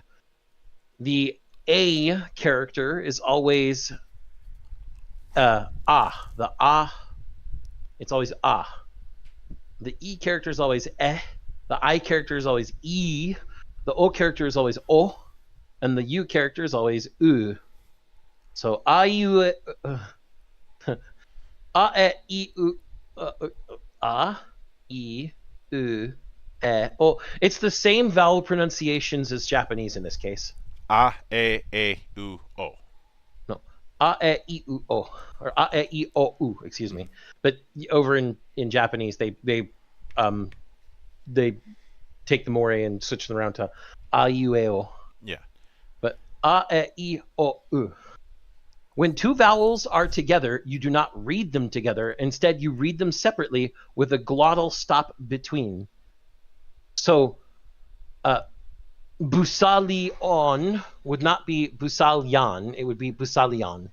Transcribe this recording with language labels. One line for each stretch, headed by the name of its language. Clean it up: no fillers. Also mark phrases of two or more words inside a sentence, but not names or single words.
English: The A character is always ah. The ah, it's always ah. The E character is always eh. The I character is always e. The O character is always o. And the U character is always u. So a u a e u a e u e o. It's the same vowel pronunciations as Japanese in this case. A, U, O. No, a e u o, or a e o u. Excuse me. But over in Japanese, they take the more and switch them around to a u e o. Yeah. But a e o u. When two vowels are together, you do not read them together. Instead, you read them separately with a glottal stop between. So, busalion would not be busalyan; it would be busalion.